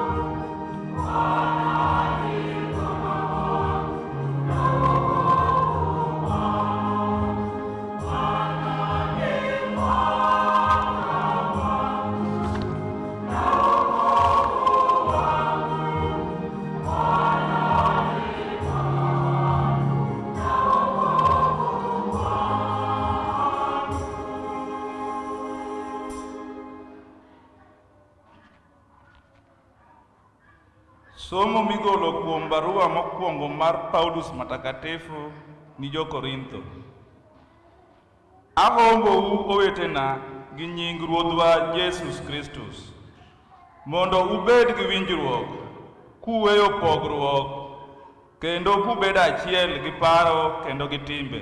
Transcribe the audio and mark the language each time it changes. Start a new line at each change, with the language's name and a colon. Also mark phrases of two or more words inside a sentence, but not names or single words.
Swahili: Bwana ni mwanga wangu na wokovu wangu, Bwana ni mwanga wangu na wokovu wangu, Bwana ni mwanga wangu na wokovu wangu.
Luo (Kenya and Tanzania): Somo migolo kuom barua mokwongo mar Paulus Matakatifu ni Jo-Korintho. Ahombou owetena gi nying Ruodhwa Jesus Kristus, mondo ubed gi winjruok, kuweyo pogruok, kendo kubed achiel gi paro kendo gi timbe.